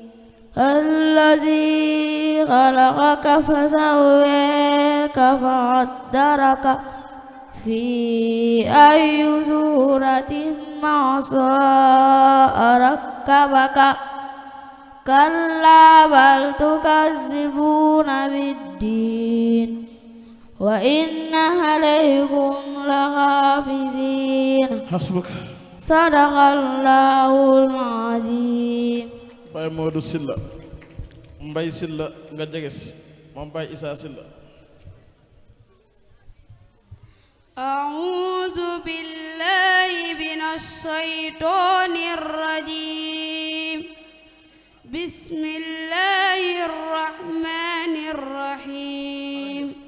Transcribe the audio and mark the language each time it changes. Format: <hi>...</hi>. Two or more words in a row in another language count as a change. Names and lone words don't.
<ar>الذي خلقك فسواك فقدرك في أي سورة ما شاء ركبك كلا بل تكذبون بالدين وإن عليكم لحافظين حسبك صدق الله العظيم</ar> <wo>Baye Modou Sylla Mbay Sylla nga jeges moom Baye Issa Sylla</wo> <ar>أعوذ بالله من الشيطان الرجيم بسم الله الرحمن الرحيم</ar>